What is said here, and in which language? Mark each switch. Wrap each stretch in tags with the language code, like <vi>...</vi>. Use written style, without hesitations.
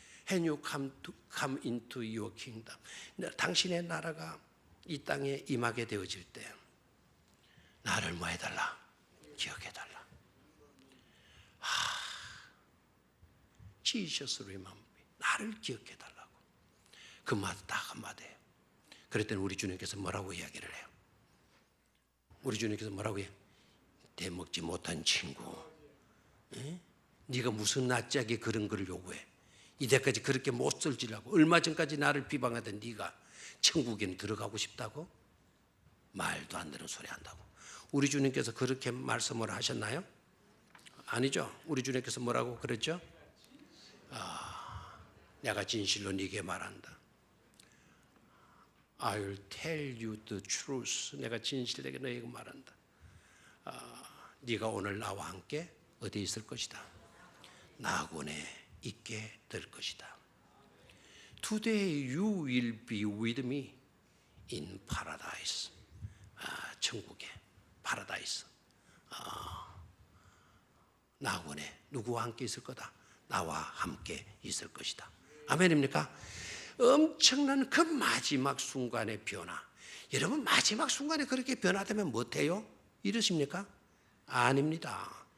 <en>When you come into your kingdom.</en> <ko>당신의 나라가 이 땅에 임하게 되어질 때 나를 뭐 해달라? 기억해달라.</ko> <en>Jesus remember me.</en> <ko>나를 기억해달라고. 그 말 딱 한마디예요. 그랬더니 우리 주님께서 뭐라고 이야기를 해요? 우리 주님께서 뭐라고 해요? 대먹지 못한 친구, 네가 무슨 낯짝에 그런 걸 요구해? 이때까지 그렇게 못 쓸지라고 얼마 전까지 나를 비방하던 네가 천국에는 들어가고 싶다고? 말도 안 되는 소리 한다고. 우리 주님께서 그렇게 말씀을 하셨나요? 아니죠. 우리 주님께서 뭐라고 그랬죠? 내가 진실로 네게 말한다.</ko> <en>I'll tell you the truth.</en> <ko>내가 진실되게 너에게 말한다. 네가 오늘 나와 함께 어디에 있을 것이다? 낙원에 있게 될 것이다.</ko> <en>Today you will be with me in paradise.</en> <ko>천국에 파라다이스. 낙원에 누구와 함께 있을 거다? 나와 함께 있을 것이다. 아멘입니까? 엄청난 그 마지막 순간의 변화. 여러분 마지막 순간에 그렇게 변화되면 못해요? 이러십니까? 아닙니다.</ko>